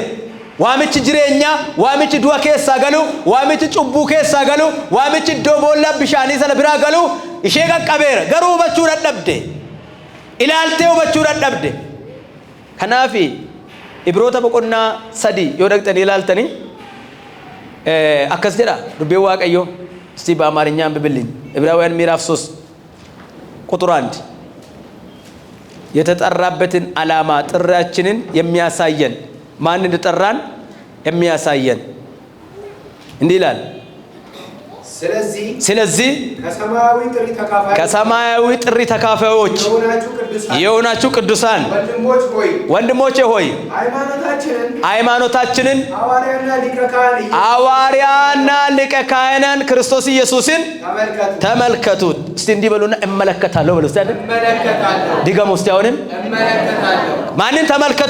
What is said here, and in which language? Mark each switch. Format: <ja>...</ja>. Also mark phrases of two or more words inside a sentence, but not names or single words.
<om>Waamichi jireenyaa waamichi du'a keessaa galu waamichi cubbuu keessaa galu waamichi iddoo boolla bishaanii sana biraa galu ishee qaqqabeera garuu hubachuu dadhabde ilaaltee hubachuu dadhabde. Kanaafi Ibroota boqonnaa 3 yoo dhaqxanii ilaaltanii akkas jedha dubbii Waaqayyoo</om> <am>እስቲ በአማርኛ አንብብልኝ ዕብራውያን ምዕራፍ 3 ቁጥር 1 የተጠራበትን ዓላማ ጥሪያችንን የሚያሳየን ማን እንደጠራን የሚያሳየን እንዲህ ይላል። ስለዚህ ከሰማያዊ ጥሪ ተካፋዮች የሆናችሁ ቅዱሳን ወንድሞቼ ሆይ ሃይማኖታችንን ሐዋርያና ሊቀ ካህናት ክርስቶስ ኢየሱስን ተመልከቱት። እስቲ እንዲህ በሉና እመለከታለሁ በሉ። እስቲ ድገሙ። እስቲ አሁንም ማንን ተመልከቱ?</am>